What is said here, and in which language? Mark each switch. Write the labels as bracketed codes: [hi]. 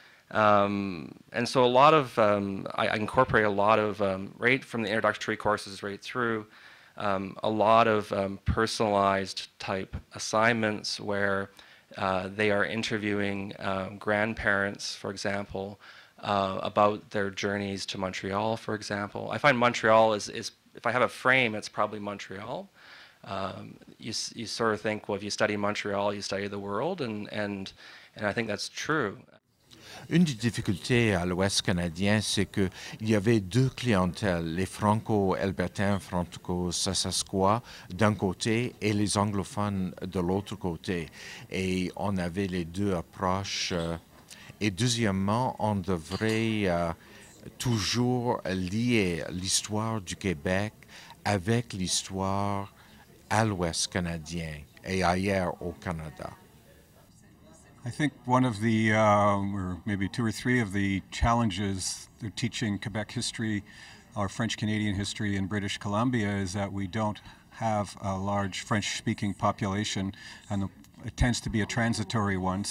[en] And so a lot of I incorporate a lot of right from the introductory courses right through a lot of personalized type assignments where they are interviewing grandparents, for example, about their journeys to Montreal, for example. I find Montreal is if I have a frame, it's probably Montreal. You sort of think, well, if you study Montreal, you study the world, and I think that's true. [fr] Une des difficultés à l'Ouest canadien, c'est qu'il y avait 2 clientèles, les franco-albertains, franco-saskatois d'un côté et les anglophones de l'autre côté. Et on avait les 2 approches. Et deuxièmement, on devrait toujours lier l'histoire du Québec avec l'histoire à l'Ouest canadien et ailleurs au Canada. [en] I think one of the, or maybe 2 or 3 of the challenges they're teaching Quebec history or French-Canadian history in British Columbia is that we don't have a large French-speaking population, and it tends to be a transitory one.